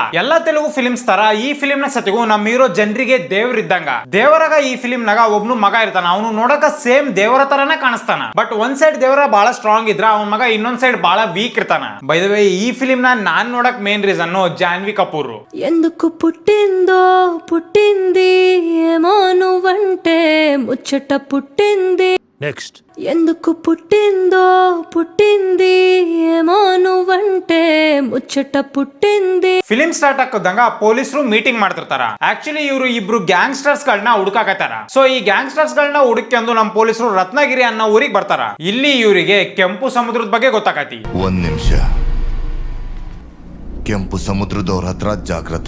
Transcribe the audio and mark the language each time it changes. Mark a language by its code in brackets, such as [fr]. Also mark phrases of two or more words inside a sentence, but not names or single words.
[kn] ಎಲ್ಲಾ ತೆಲುಗು ಫಿಲ್ಮ್ಸ್ ತರ ಈ ಫಿಲ್ಮ್ ನ ಸತಿಗೂ ನಮ್ಮ ಹೀರೋ ಜನರಿಗೆ ದೇವ್ರ ಇದ್ದಂಗ. ದೇವರಾಗ ಈ ಫಿಲ್ಮ್ ನಾಗ ಒಬ್ನು ಮಗ ಇರ್ತಾನ, ಅವನು ನೋಡಕ ಸೇಮ್ ದೇವರ ತರಾನೇ ಕಾಣಿಸ್ತಾನ. ಬಟ್ ಒಂದ್ ಸೈಡ್ ದೇವರ ಬಹಳ ಸ್ಟ್ರಾಂಗ್ ಇದ್ರ ಅವನ ಮಗ ಇನ್ನೊಂದ್ ಸೈಡ್ ಬಹಳ ವೀಕ್ ಇರ್ತಾನ. [en] by the way [kn] ಈ ಫಿಲ್ಮ್ ನಾನ್ ನೋಡಕ್ [en] main reason [kn] ಜಾನ್ವಿ ಕಪೂರ್. [te] ఎందుకు పుట్టిందో పుట్టింది ఏమోను వంటే ముచ్చట పుట్టింది నెక్స్ట్ ఎందుకు పుట్టిందో పుట్టింది ఏమోను వంటే ముచ్చట పుట్టింది. [en] film start [kn] ಹಾಕೋದಂಗ ಪೊಲೀಸರು ಮೀಟಿಂಗ್ ಮಾಡ್ತಿರ್ತಾರ. ಆಕ್ಚುಲಿ ಇವರು ಇಬ್ರು ಗ್ಯಾಂಗ್ಸ್ಟರ್ಸ್ ಗಳನ್ನ ಹುಡುಕಾಕತ್ತಾರ. ಸೊ ಈ ಗ್ಯಾಂಗ್ಸ್ಟರ್ಸ್ ಗಳನ್ನ ಹುಡುಕೊಂಡು ನಮ್ಮ ಪೊಲೀಸರು ರತ್ನಗಿರಿ ಅನ್ನೋ ಊರಿಗೆ ಬರ್ತಾರ. ಇಲ್ಲಿ ಇವರಿಗೆ ಕೆಂಪು ಸಮುದ್ರದ ಬಗ್ಗೆ ಗೊತ್ತಾಕತಿ. ಒಂದ್ ನಿಮಿಷ, ಕೆಂಪು ಸಮುದ್ರದವ್ರ ಹತ್ರ ಜಾಗ್ರತೆ